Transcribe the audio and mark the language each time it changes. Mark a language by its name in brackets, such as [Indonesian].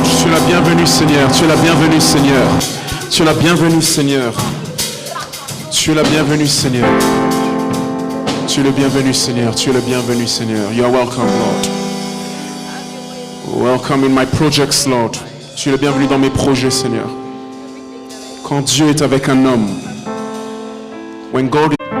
[French] Tu es la bienvenue, Seigneur. Tu es la bienvenue, Seigneur. Tu es la bienvenue, Seigneur. Tu es la bienvenue, Seigneur. Tu es le bienvenu, Seigneur. Tu es le bienvenu, Seigneur. [English] You are welcome, Lord. Welcome in my projects, Lord. [French] Tu es le bienvenu dans mes projets, Seigneur. Quand Dieu est avec un homme, [English] when God is...